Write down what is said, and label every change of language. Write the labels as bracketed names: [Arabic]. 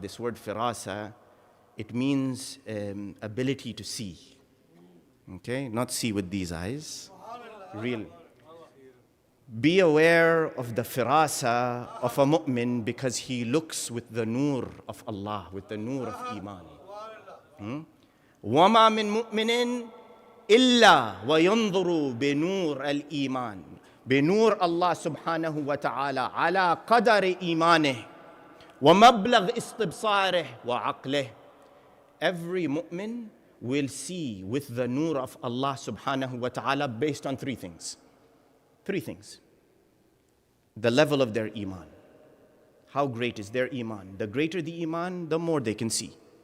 [English] This word firasa, it means ability to see. Okay, not see with these eyes. Real. Be aware of the firasa of a mu'min because he looks with the nur of Allah, with the nur of Iman. [Arabic] وَمَا مِن مُؤْمِنٍ إِلَّا وَيَنْظُرُ بِنُورِ الْإِيمَانِ بنور الله سبحانه وتعالى على قدر إيمانه ومبلغ استبصاره وعقله. [English] Every mu'min will see with the nur of Allah subhanahu wa ta'ala based on three things. Three things. The level of their iman. How great is their iman? The greater the iman, the more they can see.